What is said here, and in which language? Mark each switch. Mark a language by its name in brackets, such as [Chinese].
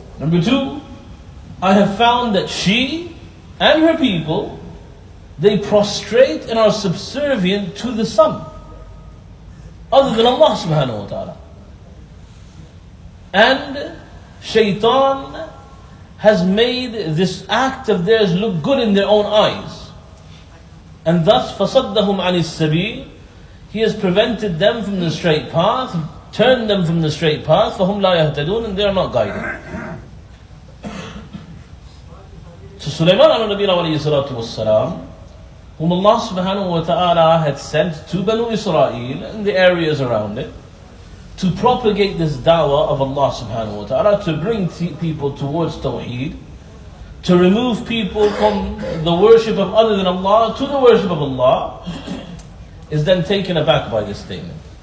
[English] Number two, I have found that she and her people, they prostrate and are subservient to the sun, other than Allah subhanahu wa ta'ala. And Shaitan has made this act of theirs look good in their own eyes. And thus, [Arabic] فَصَدَّهُمْ عَنِ السَّبِيلِ. [English] He has prevented them from the straight path, turned them from the straight path, [Arabic] فَهُمْ لَا يَهْتَدُونَ. [English] And they are not guided. So Sulayman ala nabiyina alayhi salatu wassalam, whom Allah subhanahu wa ta'ala had sent to Banu Israel and the areas around it, to propagate this da'wah of Allah subhanahu wa ta'ala, to bring people towards Tawheed, to remove people from the worship of other than Allah to the worship of Allah, is then taken aback by this statement.